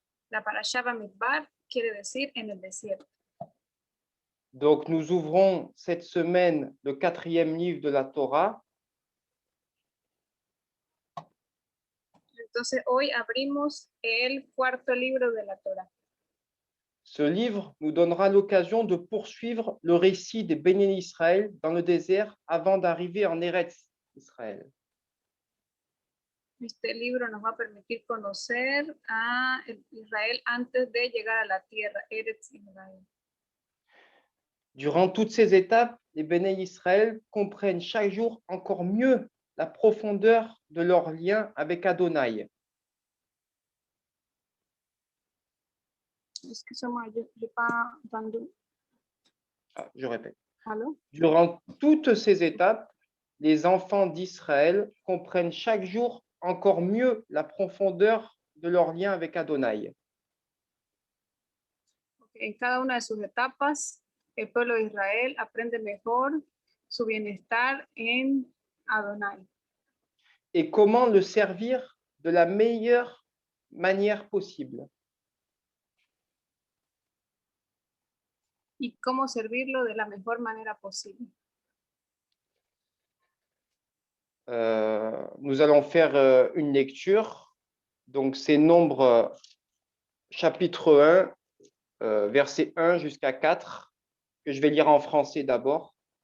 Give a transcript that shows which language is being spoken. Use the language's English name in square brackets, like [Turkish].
[Spanish] La parashá Bamidbar quiere decir en el desierto. [French] Donc, nous ouvrons cette semaine le 4e livre de la Torah. [Spanish] Entonces, hoy abrimos el 4º libro de la Torah. [French] Ce livre nous donnera l'occasion de poursuivre le récit des bénis d'Israël dans le désert avant d'arriver en Eretz Israël. [Spanish] Este libro nos va a permitir conocer a Israel antes de llegar a la tierra, Eretz Israel. [French] Durant toutes ces étapes, les bénis d'Israël comprennent chaque jour encore mieux la profondeur de leur lien avec Adonai. Excusez-moi, j'ai pas entendu. Je répète. Allô? Durant toutes ces étapes, les enfants d'Israël comprennent chaque jour encore mieux la profondeur de leur lien avec Adonai. [Spanish] En cada una de sus etapas, el pueblo de Israel aprende mejor su bienestar en Adonai. [French] Et comment le servir de la meilleure manière possible. [Spanish] Y cómo servirlo de la mejor manera posible. [French] Nous allons faire une lecture. Donc, c'est Nombre chapitre 1, verset 1 jusqu'à 4, que je vais lire en français d'abord.